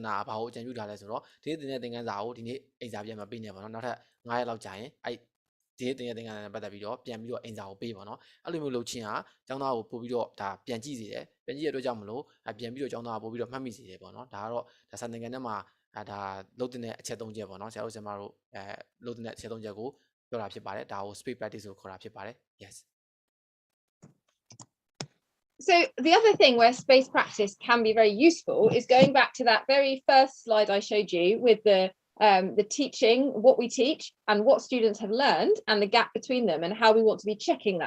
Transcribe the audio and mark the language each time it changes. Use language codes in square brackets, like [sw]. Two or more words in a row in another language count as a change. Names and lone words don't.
[my] နာဘာကိုအကြံပြုထားလဲဆိုတော့ဒီနေ့တင်တဲ့သင်ခန်းစာကိုဒီနေ့အိမ်စာပြန်မပေးနဲ့ပေါ့နော်နောက်ထပ်9ရက်လောက်ကြာရင်အဲ့ဒီနေ့တင်တဲ့သင်ခန်းစာနဲ့ပတ်သက်ပြီးတော့ပြန်ပြီးတော့အိမ်စာကိုပေးပါတော့အဲ့လိုမျိုးလုပ်ချင်းဟာကျောင်းသားကိုပို့ပြီးတော့ဒါပြန်ကြည့်စေတယ်ပြန်ကြည့်ရတဲ့အတွက်ကြောင့်မလို့ပြန်ပြီးတော့ကျောင်းသားကိုပို့ပြီးတော့မှတ်မိစေတယ်ပေါ့နော်ဒါကတော့ဒါစာသင်ခန်းထဲမှာဒါလုပ်တဲ့အချက်3ချက်ပေါ့နော်ဆရာတို့ဆရာမတို့လုပ်တဲ့အချက်3ချက်ကိုပြောတာဖြစ်ပါတယ်ဒါကို [en] space practice [my] ကိုခေါ်တာဖြစ်ပါတယ် yes [en] So the other thing where space practice can be very useful is going back to that very first slide I showed you with the teaching, what we teach and what students have learned and the gap between them and how we want to be checking that.